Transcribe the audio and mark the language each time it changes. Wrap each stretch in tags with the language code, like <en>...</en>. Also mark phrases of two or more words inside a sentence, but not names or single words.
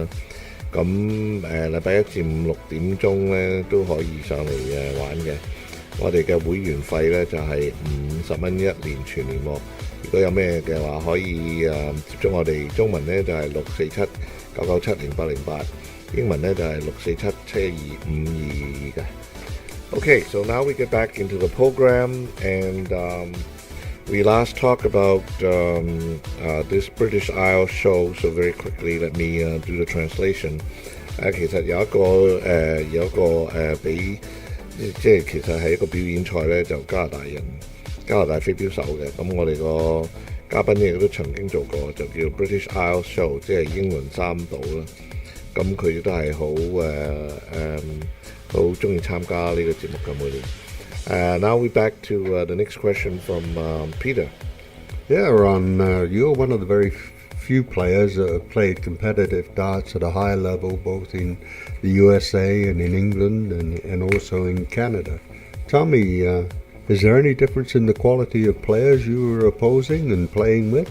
<yue>咁禮拜一至五6點鐘咧都可以上嚟玩嘅。我哋嘅會員費咧就係50蚊一年全年喎。如果有咩嘅話，可以接觸我哋中文咧就係647-997-0808，英文咧就係647-712-522 嘅。</yue> <en>Okay, so now we get back into the program, and we last talked about this British Isles show. So very quickly, let me do the translation.</en> <yue>其實有一個比即係其實係一個表演賽咧，就加拿大飛鏢手嘅。咁我哋個嘉賓亦都曾經做過，就叫 British Isles Show，即係英倫三島啦。咁佢亦都係好中意參加呢個節目嘅每年。</yue> <en>Now we back to the next question from Peter. Yeah, Ron, you're one of the very few players that have played competitive darts at a high level, both in the USA and in England and also in Canada. Tell me, is there any difference in the quality of players you were opposing and playing with?</en>